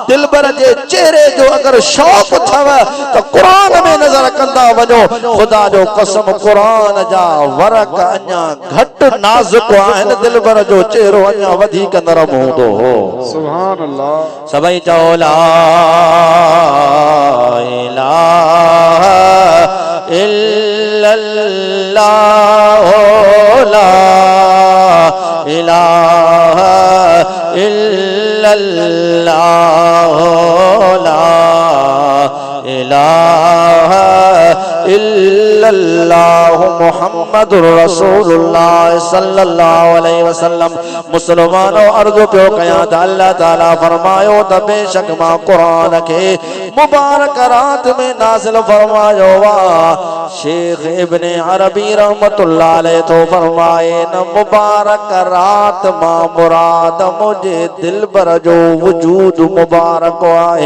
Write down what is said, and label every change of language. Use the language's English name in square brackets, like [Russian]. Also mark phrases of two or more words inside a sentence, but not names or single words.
[Sindhi] दिलबर जे चेहरे जो अगर शौक़ अथव त क़ुरान में नज़र कंदा वञो। खुदा जो कसम क़ुरान जा वरक अञा घटि नाज़ुक आहिनि, दिलबर जो चेहरो अञा वधीक नरम हूंदो हो। [Arabic] سبحان الله. [Sindhi] सभई चओ [Arabic] لا إله إلا الله لا إله إلا الله لا إله إلا الله محمد رسول الله صلى الله عليه وسلم. [Sindhi] मुसलमानों अर्ज़ पियो कयां त अल्लाह ताला फरमायो त बेशक मां क़ुरान खे मुबारक रात में नाज़िल फरमायो वा। शेख इब्ने अरबी [Arabic] رحمة الله عليه [Sindhi] तो फरमाए न मुबारक रात मां मुराद मुझे दिलबर जो वजूद मुबारक आहे।